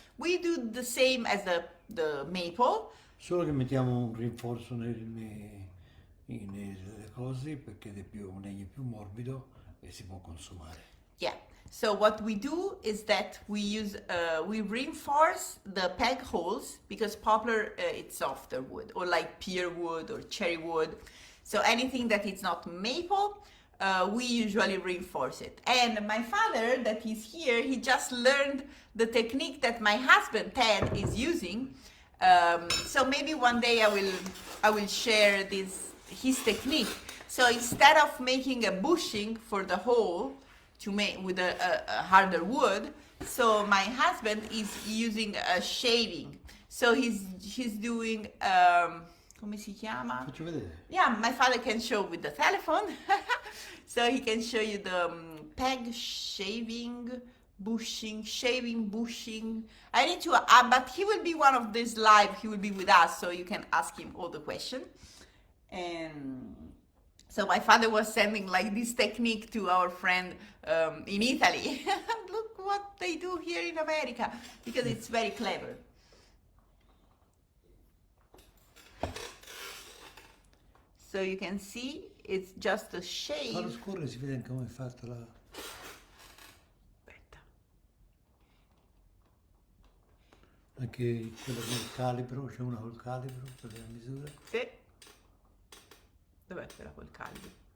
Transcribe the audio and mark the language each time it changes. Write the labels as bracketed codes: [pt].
[en] We do the same as the maple. [it] Solo che mettiamo un rinforzo nelle cose perché un legno più morbido e si può consumare. [en] Yeah. So what we do is that we use we reinforce the peg holes because poplar it's softer wood, or like pear wood or cherry wood. So anything that is not maple, we usually reinforce it. And my father, that is here, he just learned the technique that my husband Ted is using. So maybe one day I will share his technique. So instead of making a bushing for the hole to make with a harder wood, so my husband is using a shaving. So he's doing [it] come si chiama? Faccio vedere. [en] Yeah, my father can show with the telephone. So he can show you the peg shaving, bushing, shaving, bushing. I need to, but he will be one of these live. He will be with us, so you can ask him all the questions. And so my father was sending like this technique to our friend in Italy. Look what they do here in America, because it's very clever. So you can see it's just a shave. [it] Fallo scorrere, si vede anche come è fatta la... Aspetta. Anche quella col calibro, c'è una col calibro per la misura. Sì. Dov'è quella col calibro?